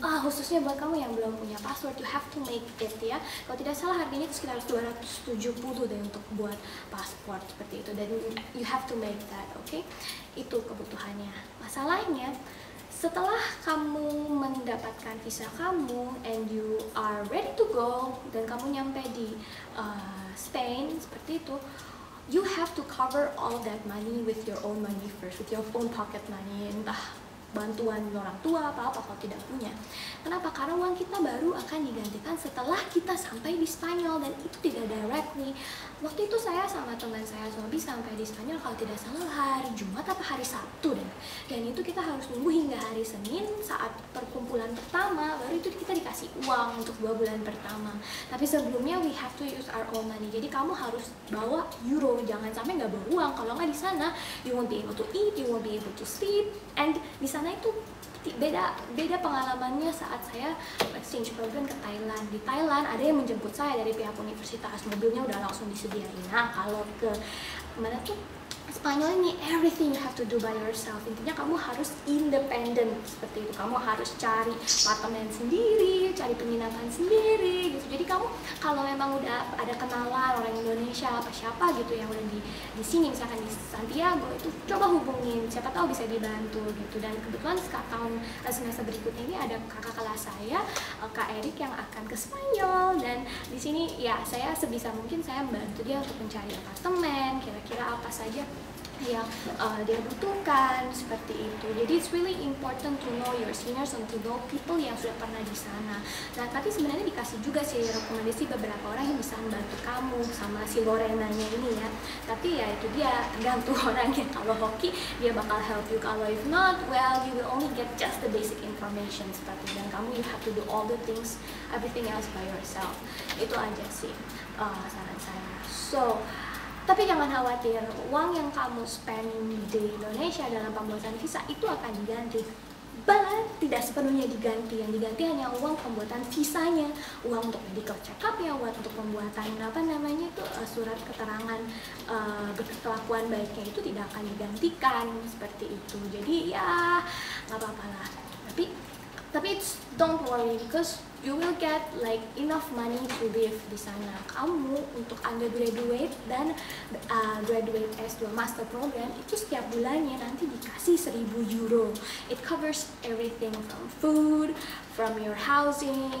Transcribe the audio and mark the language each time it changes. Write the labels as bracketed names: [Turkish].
[Indonesian] Khususnya buat kamu yang belum punya paspor, [English] you have to make it [Indonesian] ya. Kalau tidak salah harganya itu sekitar 270 deh untuk buat paspor seperti itu. [English] Dan you have to make that, okay? [Indonesian] Itu kebutuhannya. Masalahnya, setelah kamu mendapatkan visa kamu [English] and you are ready to go, [Indonesian] dan kamu nyampe di Spain seperti itu, [English] you have to cover all that money with your own money first, with your own pocket money, [Indonesian] entah bantuan orang tua apa kalau tidak punya. Kenapa? Karena uang kita baru akan digantikan setelah kita sampai di Spanyol, dan itu tidak directly. Waktu itu saya sama teman saya Sobi sampai di Spanyol kalau tidak salah hari Jumat atau hari Sabtu dan itu kita harus nunggu hingga hari Senin saat perkumpulan pertama, baru itu kita dikasih uang untuk 2 bulan pertama. Tapi sebelumnya [English] we have to use our own money. [Indonesian] Jadi kamu harus bawa euro, jangan sampai nggak bawa uang. Kalau nggak di sana [English] you won't be able to eat, you won't be able to sleep, and [Indonesian] di sana itu beda pengalamannya saat saya exchange program ke Thailand. Di Thailand ada yang menjemput saya dari pihak universitas, mobilnya udah langsung disediain. Nah, kalau ke mana tuh Spanyol ini [English] everything you have to do by yourself. [Indonesian] Intinya kamu harus independent seperti itu. Kamu harus cari apartemen sendiri, cari penginapan sendiri gitu. Jadi kamu kalau memang udah ada kenalan orang Indonesia apa siapa gitu yang udah di sini, misalkan di Santiago, itu coba hubungin, siapa tahu bisa dibantu gitu. Dan kebetulan tahun semester berikutnya ini ada kakak kelas saya, Kak Erik, yang akan ke Spanyol, dan di sini ya saya sebisa mungkin saya membantu dia untuk mencari apartemen, kira-kira apa saja yang dia butuhkan seperti itu. [English] Jadi it's really important to know your seniors and to know people [Indonesian] yang sudah pernah di sana. Nah, tapi sebenarnya dikasih juga sih rekomendasi beberapa orang yang bisa membantu kamu sama si Lorenanya ini ya. Tapi ya itu dia, tergantung orangnya. Kalau hoki dia bakal [English] help you, kalau if not, well you will only get just the basic information [Indonesian] seperti, dan kamu [English] you have to do all the things, everything else by yourself. [Indonesian] Itu aja sih saran saya. So tapi jangan khawatir, uang yang kamu spend di Indonesia dalam pembuatan visa itu akan diganti. But tidak sepenuhnya diganti, yang diganti hanya uang pembuatan visanya, uang untuk medical check up ya, uang untuk pembuatan surat keterangan berkelakuan baiknya itu tidak akan digantikan seperti itu. Jadi ya nggak apa-apa lah. [English] Tapi don't worry, because you will get like enough money to live [Indonesian] di sana. Kamu untuk undergraduate dan graduate S2 master program itu setiap bulannya nanti dikasih 1.000 euro. [English] It covers everything from food, from your housing.